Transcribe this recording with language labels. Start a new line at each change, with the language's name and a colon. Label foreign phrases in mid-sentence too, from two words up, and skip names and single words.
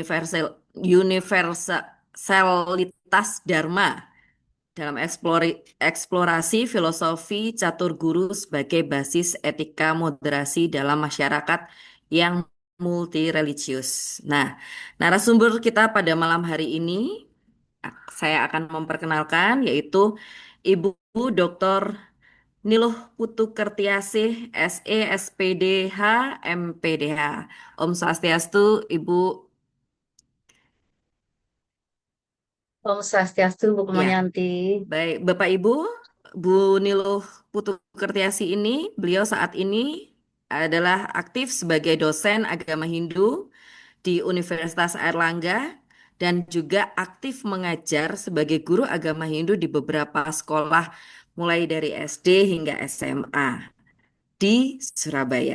Indonesian: universalitas Dharma dalam eksplorasi filosofi catur guru sebagai basis etika moderasi dalam masyarakat yang multireligius. Nah, narasumber kita pada malam hari ini saya akan memperkenalkan yaitu Ibu Dr. Niluh Putu Kertiasih, SE, SPDH, MPDH.
Balinese: Om Swastiastu, Ibu. Om Swastiastu, Bu
Indonesian: Ya, Komanyanti. baik. Bapak Ibu, Bu Niluh Putu Kertiasih ini, beliau saat ini adalah aktif sebagai dosen agama Hindu di Universitas Airlangga dan juga aktif mengajar sebagai guru agama Hindu di beberapa sekolah mulai dari SD hingga SMA di Surabaya.